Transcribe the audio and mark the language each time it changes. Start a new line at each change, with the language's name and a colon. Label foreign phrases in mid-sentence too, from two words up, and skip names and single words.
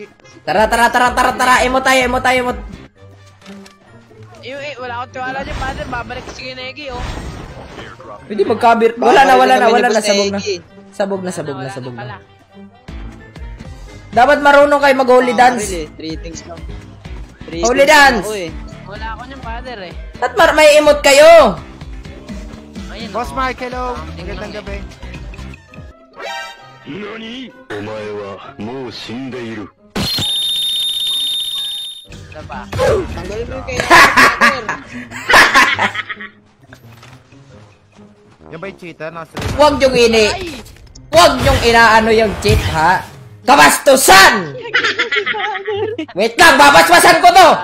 Filipino: Tara. Emo tayo. Wala akong tiwala niya, father. Babalik si Kinegi, oh. Hindi magkabir. Wala na. Sabog na. Dapat marunong kayo mag-
English: holy dance.
Filipino: 3 things lang.
English: Holy dance.
Filipino: Wala ako niyan, father, eh. At may emote kayo. Ayun, Boss Mark, hello. Magandang gabi.
Japanese: NANI?! お前はもう死んでいる。
Filipino: Tanggalin mo yung kaya, father. Yan ba yung cheater? Huwag niyong inaano yung cheat, ha? kabastusan! Wait lang, babasbasan ko to!